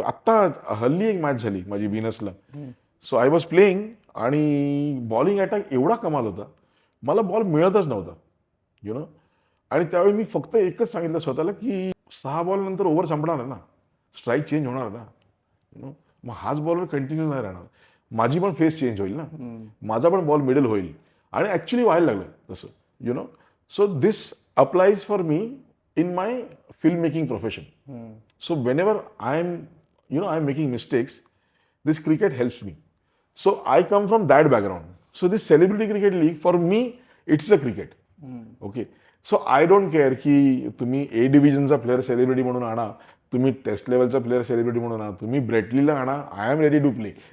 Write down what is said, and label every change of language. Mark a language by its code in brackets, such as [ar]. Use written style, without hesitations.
[mr] आत्ता हल्ली एक मॅच झाली माझी व्हिनसला. [en] so I was playing [mr] आणि बॉलिंग अटॅक एवढा कमाल होता, मला बॉल मिळतच नव्हता. आणि त्यावेळी मी फक्त एकच सांगितलं स्वतःला की 6 बॉल नंतर ओव्हर संपणार आहे ना, स्ट्राईक चेंज होणार ना, मग हाच बॉलवर कंटिन्यू नाही राहणार, माझी पण फेस चेंज होईल ना, माझा पण बॉल मिडल होईल. आणि ॲक्च्युली व्हायला लागलं तसं. [en] So this applies for me in my film making profession. So whenever I am making mistakes, this cricket helps me. So I come from that background. So this celebrity cricket league for me it's a cricket, okay. So I don't care [mr] की तुम्ही ए डिव्हिजनचा player celebrity म्हणून आणा, तुम्ही taste लेवलचा player celebrity म्हणून आणा, तुम्ही ब्रेटलीला आणा, [en] I am ready to play.